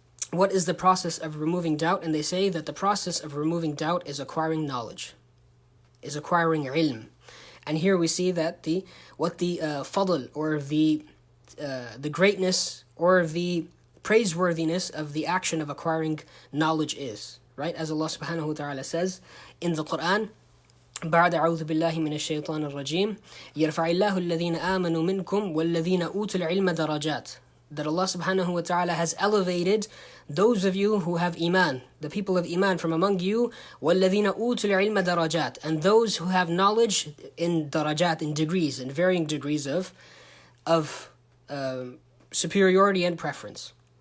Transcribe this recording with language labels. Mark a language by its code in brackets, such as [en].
[en] What is the process of removing doubt? And they say that the process of removing doubt is acquiring knowledge, is acquiring ilm. And here we see that what the fadl, or the greatness or the praiseworthiness of the action of acquiring knowledge is, right? As Allah subhanahu wa ta'ala says in the Quran, [ar] بعد أعوذ بالله من الشيطان الرجيم يرفع الله الذين آمنوا منكم والذين أوتوا العلم درجات. [en] That Allah subhanahu wa ta'ala has elevated those of you who have iman, the people of iman from among you, [ar] وَالَّذِينَ أُوتُوا الْعِلْمَ دَرَجَاتٍ, [en] and those who have knowledge in darajat, in degrees, in varying degrees of superiority and preference.